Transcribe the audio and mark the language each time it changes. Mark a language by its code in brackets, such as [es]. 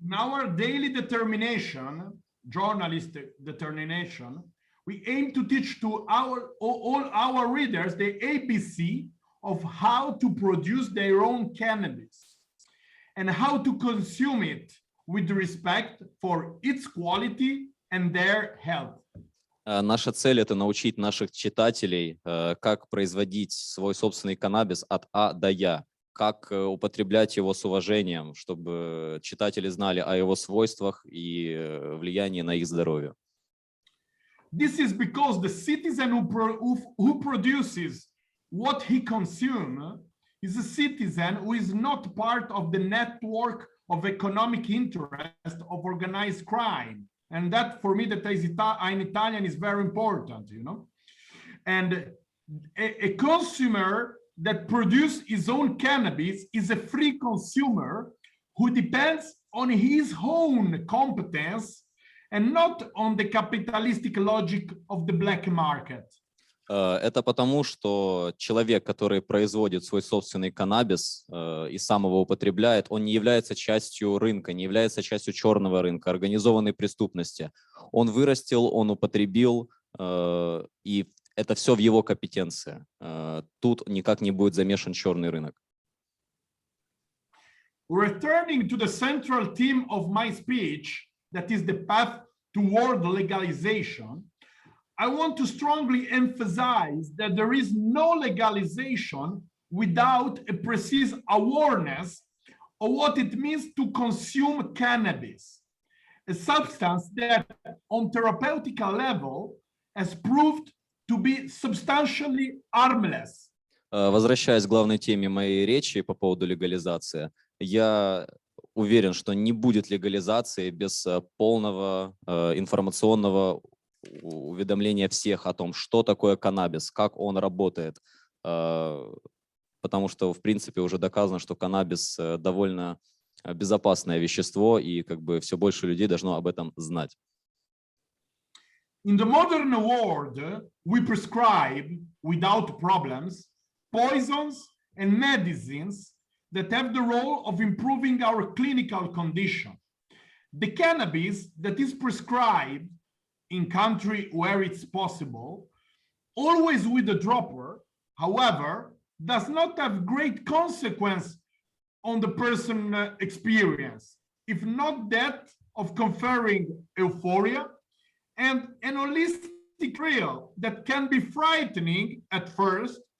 [en] In our daily determination, journalistic determination, we aim to teach to all our readers the ABC of how to produce their own cannabis and how to consume it with respect for its quality and their health. [ru] Наша цель – это научить наших читателей, как производить свой собственный каннабис от А до Я, как употреблять его с уважением, чтобы читатели знали о его свойствах и влиянии на их здоровье. [en] This is because the citizen who produces what he consumes is a citizen who is not part of the network of economic interest of organized crime. And that, for me, that is in Italian is very important, you know. And a consumer that produces his own cannabis is a free consumer who depends on his own competence and not on the capitalistic logic of the black market. [ru] Это потому, что человек, который производит свой собственный каннабис и сам его употребляет, он не является частью рынка, не является частью черного рынка, организованной преступности. Он вырастил, он употребил, и это все в его компетенции. Тут никак не будет замешан черный рынок. [en] Returning to the central theme of my speech, that is the path toward legalization, I want to strongly emphasize that there is no legalization without a precise awareness of what it means to consume cannabis, a substance that on therapeutic level has proved to be substantially harmless. [ru] Возвращаясь к главной теме моей речи по поводу легализации, я уверен, что не будет легализации без полного информационного уведомления всех о том, что такое каннабис, как он работает, потому что, в принципе, уже доказано, что каннабис довольно безопасное вещество, и как бы все больше людей должно об этом знать. [en] In the modern world, we prescribe without problems poisons and medicines that have the role of improving our clinical condition. The cannabis that is prescribed in country where it's possible, always with a dropper, however, does not have great consequence on the person experience, if not that of conferring euphoria and an holistic thrill that can be frightening at first,